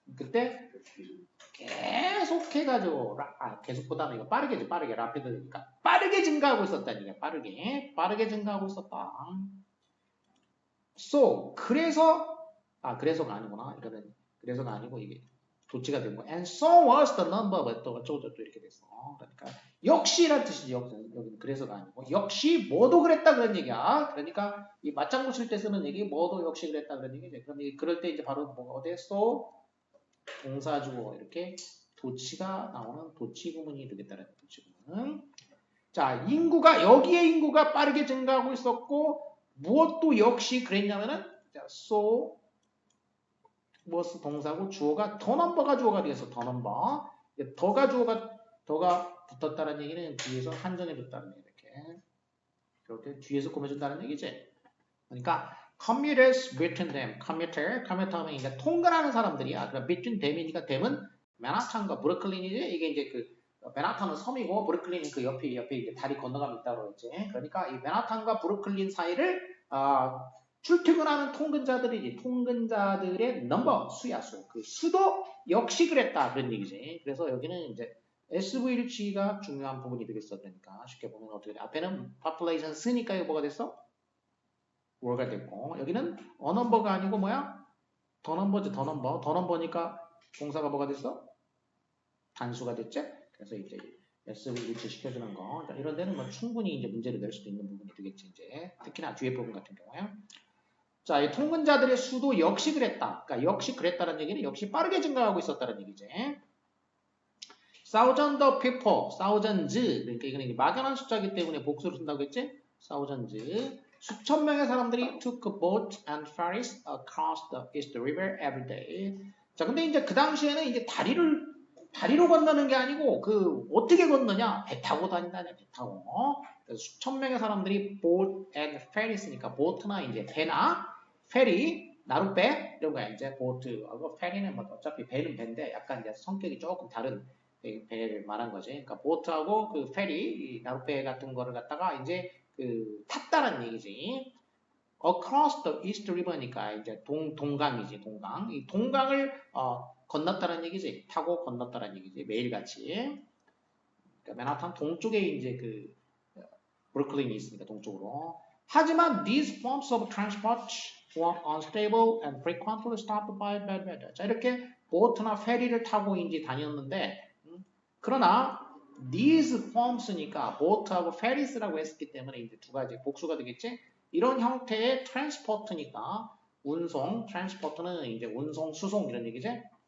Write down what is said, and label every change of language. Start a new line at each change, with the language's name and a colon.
Korean: 그때 계속 해가지고 계속보다는 이거 빠르게지, 빠르게 rapidly니까 빠르게 증가하고 있었다니까. 빠르게 증가하고 있었다. So 그래서가 아니구나. 이거는 그래서가 아니고 이게 도치가 된 거.
English: And so was the number of
Korean: 또 어쩌고저쩌고
English: 이렇게 됐어.
Korean: 그러니까 역시란 뜻이지. 여기는 그래서가 아니고 역시 뭐도 그랬다 그런 얘기야. 그러니까 이 맞장구 칠 때 쓰는 얘기 뭐도 역시 그랬다 그런 얘기지. 그럼 그럴 때 이제 바로 뭐가 어디서 동사주어 이렇게 도치가 나오는 도치 구문이 되겠다는 도치 구문. 자, 여기에 인구가 빠르게 증가하고 있었고 무엇도 역시 그랬냐면은 자,
English: so was
Korean: 동사고 주어가 더 넘버가 주어가 되어서 더 넘버. 더가 붙었다는 얘기는 뒤에서 한정해 줬다는 얘기 이렇게. 그렇게 뒤에서 꾸며준다는 얘기지. 그러니까
English: commuters between them.
Korean: commuter 하면 이제 통근하는 사람들이야. 그럼
English: between them
Korean: 이니까 them은 맨하탄과 브루클린이지. 이게 이제 그 맨하탄은 섬이고 브루클린은 그 옆에 이제 다리 건너가면 있다고 했지. 그러니까 이 맨하탄과 브루클린 사이를 출퇴근하는 통근자들이지. 통근자들의 넘버 수야 수. 그 수도 역시 그랬다 그런 얘기지. 그래서 여기는 이제 SVH가 중요한 부분이 되겠어. 그러니까 쉽게 보면 어떻게 돼? 앞에는 population 쓰니까 이거 뭐가 됐어? word가 됐고 여기는 a number가 아니고 뭐야? 더 넘버지 더 넘버. 더 넘버니까 동사가 뭐가 됐어? 단수가 됐지? 그래서 이제 SVH 시켜주는 거. 자, 이런 데는 뭐 충분히 이제 문제를 낼 수도 있는 부분이 되겠지. 이제 특히나 뒤에 부분 같은 경우에. 자, 이 통근자들의 수도 역시 그랬다. 그러니까 역시 그랬다는 얘기는 역시 빠르게 증가하고 있었다는 얘기지.
English: Thousands of people, thousands.
Korean: 그러니까 이거는 막연한 숫자이기 때문에 복수를 쓴다고 했지?
English: thousands.
Korean: 수천 명의 사람들이
English: took a boat and ferries across the East River every day.
Korean: 자, 근데 이제 그 당시에는 이제 다리로 건너는 게 아니고 그 어떻게 건너냐? 배 타고 다닌다냐? 배 타고. 수천 명의 사람들이
English: boat and ferries
Korean: 니까 보트나 이제 배나 페리, 나룻배 이런 거야. 이제 보트하고 페리는 뭐 어차피 배는 배인데 약간 이제 성격이 조금 다른 배를 말한 거지. 그러니까 보트하고 그 페리, 나룻배 같은 거를 갖다가 이제 그 탔다는 얘기지.
English: Across the East River니까
Korean: 이제 동강이지, 동강. 이 동강을 건넜다는 얘기지. 타고 건넜다는 얘기지. 매일같이. 그러니까 맨하탄 동쪽에 이제 그 브루클린이 있으니까 동쪽으로. 하지만
English: these forms of transport were unstable and frequently stopped by bad weather.
Korean: 자, 이렇게 보트나 페리를 타고 이제 다녔는데 그러나
English: these forms
Korean: 니까 보트하고 페리스라고 했기 때문에 이제 두 가지 복수가 되겠지. 이런 형태의 트랜스포트니까 운송, 트랜스포트는 이제 운송, 수송 이런 얘기지.